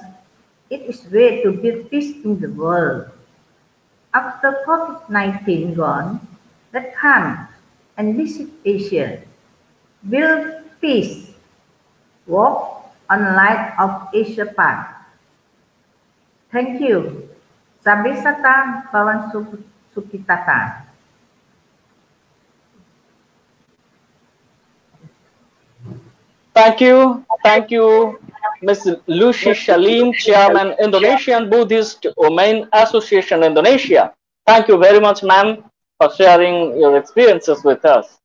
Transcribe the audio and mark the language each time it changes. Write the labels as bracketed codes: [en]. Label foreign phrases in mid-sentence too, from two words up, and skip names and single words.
[en] It is a way to build peace in the world. After COVID-19 gone, let's come and visit Asia. Build peace. Walk on the light of Asia path. Thank you. [pi] Sabe sata bawan sukitata. [en] Thank you, Ms. Lucy Shalim, Chairman, Indonesian Buddhist Women Association, Indonesia. Thank you very much, ma'am, for sharing your experiences with us.